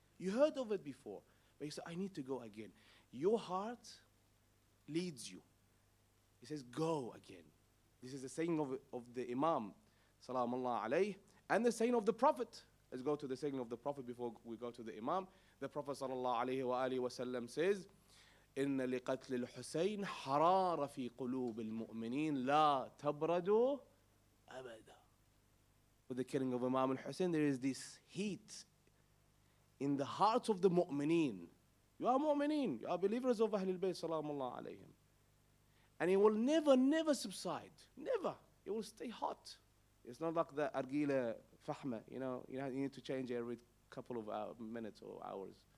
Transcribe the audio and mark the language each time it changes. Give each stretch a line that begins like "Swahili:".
English: You heard of it before, but you say, I need to go again. Your heart leads you. He says, go again. This is the saying of the Imam, salamullah alayh, and the saying of the Prophet. Let's go to the saying of the Prophet before we go to the Imam. The Prophet
Arabic: sallallahu alayhi wa alihi wa sallam says, إن لقتل الحسين حرارة في قلوب المؤمنين لا تبرد أبدا.
English: For the killing of Imam al-Hussein, there is this heat in the hearts of the mu'mineen. You are mu'mineen, you are believers of Ahlul Bayt salamullah alayhim. And it will never, never subside. Never. It will stay hot. It's not like the argila fahma, you need to change every couple of minutes or hours.